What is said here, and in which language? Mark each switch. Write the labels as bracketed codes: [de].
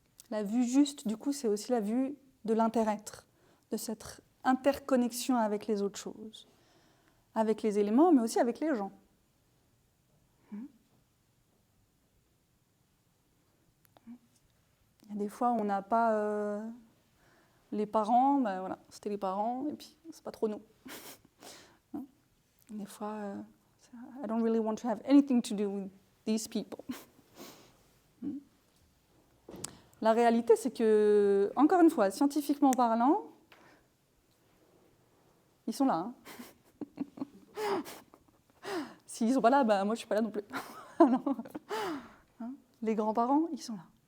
[fr] La vue juste, du coup, c'est aussi la vue de l'inter-être, de cette interconnexion avec les autres choses. Avec les éléments, mais aussi avec les gens. Il y a des fois où on n'a pas les parents, voilà, c'était les parents, et puis c'est pas trop nous. Des fois, [en] I don't really want to have anything to do with these people. [fr] La réalité, c'est que, encore une fois, scientifiquement parlant, ils sont là. S'ils ne sont pas là, moi je ne suis pas là non plus. Les grands-parents, ils sont là.